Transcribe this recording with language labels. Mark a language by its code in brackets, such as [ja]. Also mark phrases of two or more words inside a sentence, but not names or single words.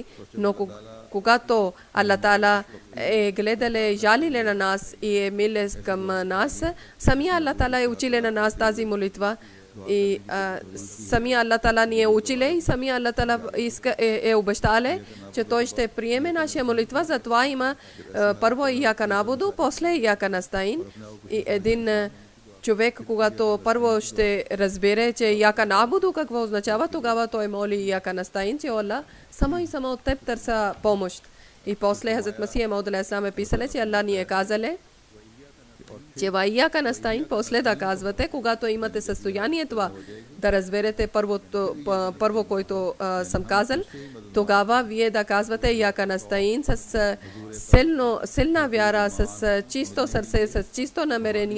[bg] Но когато Аллах Таала е гледале, жалиле на нас и е миле към нас, самия Аллах Таала е училе на нас тази молитва. И самия Аллах Таала ни е училе и самия Аллах Таала е обещале, че той ще приеме нашия молитва. Затова има първо [ar] إياك نعبد, [bg] после [ar] إياك نستعين. [bg] И един човек, когато първо ще разбере, че [ar] إياك نعبد [bg] какво означава, тогава той моли [ar] إياك نستعين, [bg] че Аллах само и само от теб търся помощ. И после Хазрат Масих Мауд алейхи ислам е писале, че Аллах ни е казале, че [ar] وإياك نستعين [bg] после да казвате, когато имате състояние това, да разберете първо, който съм казал, тогава вие да казвате [ar] إياك نستعين [bg] с силна вяра, с чисто сърце, с чисто намерение.